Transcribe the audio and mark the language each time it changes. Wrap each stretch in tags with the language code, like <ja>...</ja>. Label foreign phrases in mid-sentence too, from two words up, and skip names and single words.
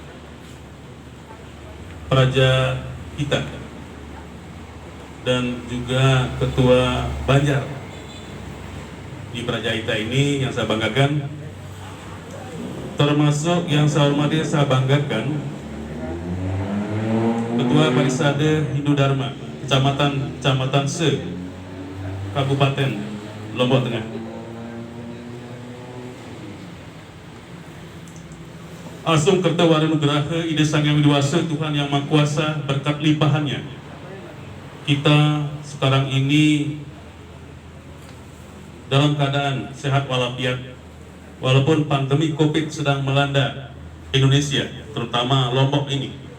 <id>Praja Hita dan juga Ketua Banjar di Praja Hita ini yang saya banggakan, termasuk yang saya hormati, saya banggakan Ketua Parisade Hindu Dharma Kecamatan Se Kabupaten Lombok Tengah.</id> <ban>Asung Kerta Waranugraha Ida Sang Yang Widiwasa,</ban> <id>Tuhan Yang Maha Kuasa, berkat limpahannya kita sekarang ini dalam keadaan sehat walafiat, walaupun pandemi COVID sedang melanda Indonesia, terutama Lombok ini.</id>